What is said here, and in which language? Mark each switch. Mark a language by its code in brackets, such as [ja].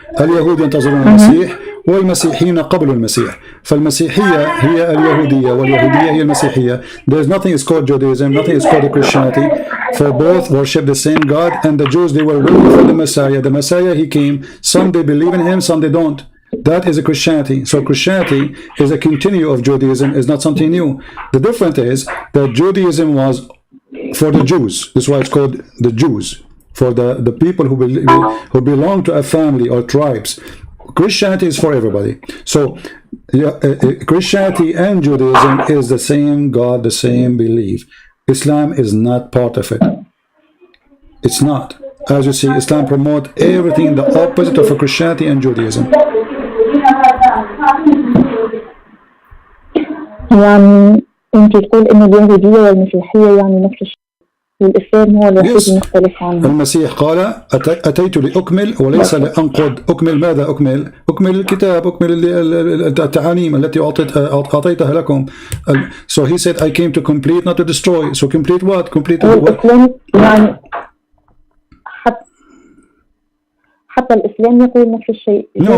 [ar] اليهود ينتظرون المسيح والمسيحيين قبل المسيح. فالمسيحية هي اليهودية واليهودية هي المسيحية. [en] There's nothing is called Judaism, nothing is called Christianity. For both worship the same God, and the Jews, they were waiting for the Messiah. The Messiah, he came. Some they believe in him, some they don't. That is a Christianity. So Christianity is a continue of Judaism, is not something new. The difference is that Judaism was for the Jews. That's why it's called the Jews. For the people who belong to a family or tribes. Christianity is for everybody. So Christianity and Judaism is the same God, the same belief. Islam is not part of it. It's not. As you see, Islam promotes everything the opposite of Christianity and Judaism. [ar] يعني أنت تقول إن اليهودية والمسيحية يعني نفس الشيء. والإسلام هو الوحيد المختلف عنه. المسيح قال أتيت لأكمل وليس لأنقض. أكمل ماذا أكمل؟ أكمل الكتاب، أكمل التعاليم التي أعطيتها لكم. [en] So he said I came to complete not to destroy. So complete what? Complete what? [ar] الإسلام يعني حتى الإسلام يقول نفس الشيء.